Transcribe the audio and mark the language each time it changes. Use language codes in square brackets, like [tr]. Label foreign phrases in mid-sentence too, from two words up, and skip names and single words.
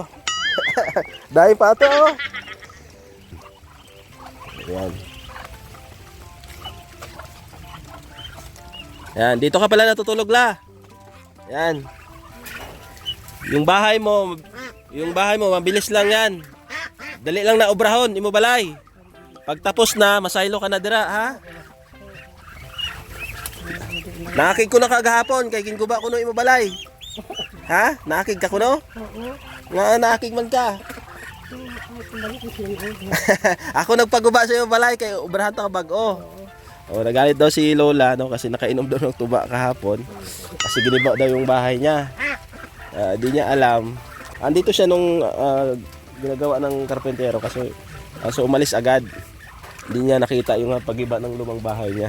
[tl] Dahil pato, oh. Yan. Yan, dito ka pala natutulog, La. Yan. Yung bahay mo, mabilis lang yan. [hil] Dali lang na obrahon, imo balay. Pagtapos na, masaylo ka na dira, ha? Nakakig ko na kagahapon, kay ginguba ko no imo balay. Ha? Nakakig ka ko no? Nga nakakig man ka. Ako nagpaguba sa iyo balay kay ubrahan ta ka bag-o. [tl] Oh, nagalit daw si Lola no kasi nakainom daw ng tuba kahapon. Kasi giniba daw yung bahay niya. Di niya alam. Andito siya nung ginagawa ng karpentero kasi so umalis agad. Hindi niya nakita yung pagiba ng lumang bahay niya.